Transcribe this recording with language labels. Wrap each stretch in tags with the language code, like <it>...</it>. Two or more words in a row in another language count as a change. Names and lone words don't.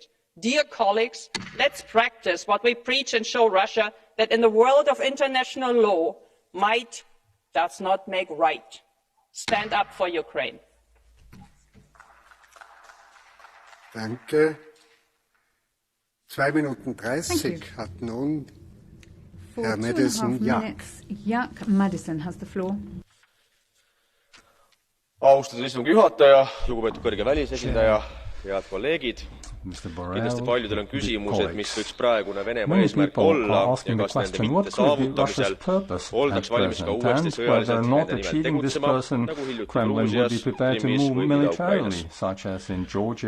<en>Dear colleagues, let's practice what we preach and show Russia that in the world of international law, might does not make right. Stand up for Ukraine.</en> <de>Danke. 2 Minuten 30 hat nun Herr Madison.</de> <en>Jaak Madison has the floor.</en> <et>Austatud istungi juhataja, lugupeetud kõrge välisesindaja, head kolleegid. Kindlasti paljudel on küsimus, et mis võiks praegune Venemaa eesmärk olla ja kas nende mitte saavutamisel oldaks valmis ka uuesti sõjaliselt nende nimel tegutsema, nagu hiljuti Gruusias, Krimmis või Moldovas.</et>